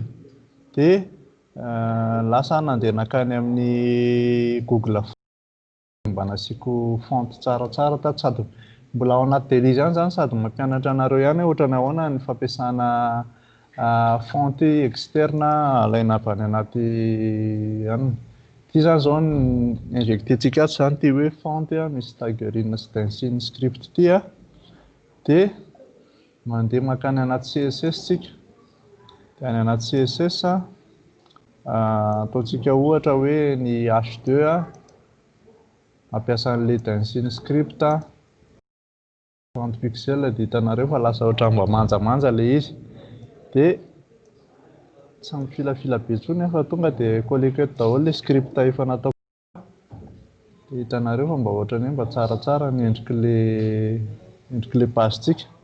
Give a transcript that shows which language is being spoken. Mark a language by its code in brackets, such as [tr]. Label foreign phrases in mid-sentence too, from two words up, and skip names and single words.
[mg] Dia lasa nandeha nakany amin'ny Google mba nasiako font tsaratsara tato sady mbola ao anaty télé zany sady mampianatra anareo ihany ohatrany ahoana ny fampiasana [fr] font externe [mg] alaina avy any anaty any. Ity zany zao injectentsika ato zany ty hoe font misy taggerine sy dancing script ty dia mandeha makany anaty CSS tsika. Dia any anaty CSS ataontsika ohatra hoe ny H2 ampiasa an'ilay dancing script 30 pixels dia hitanareo fa lasa ohatra mba manjamanja ilay izy. Dia tsy mifilafila be intsony fa tonga dia collecte daholo ilay script efa natao. Dia hitanareo fa mba ohatrany hoe mba tsaratsara ny endrik'ilay page-tsika.